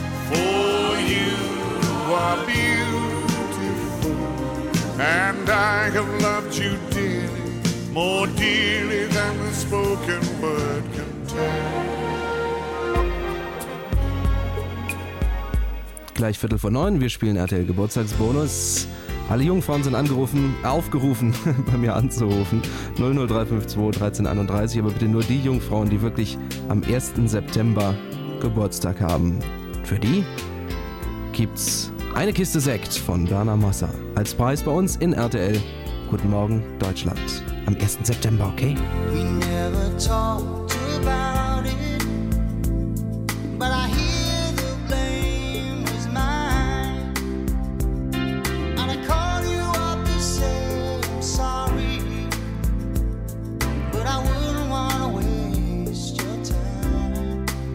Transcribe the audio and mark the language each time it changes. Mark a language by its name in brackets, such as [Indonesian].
[English] For you are beautiful, and I have loved you dearly, more dearly than the spoken word can tell. [German] Gleich 8:45, wir spielen RTL Geburtstagsbonus. Alle Jungfrauen sind aufgerufen, bei mir anzurufen. 00352 1331, aber bitte nur die Jungfrauen, die wirklich am 1. September Geburtstag haben. Für die gibt's eine Kiste Sekt von Werner Massa als Preis bei uns in RTL Guten Morgen Deutschland. Am 1. September, okay? [English] We never talked about it, but I hear the blame was mine. And I call you up to say I'm sorry, but I wouldn't wanna waste your time.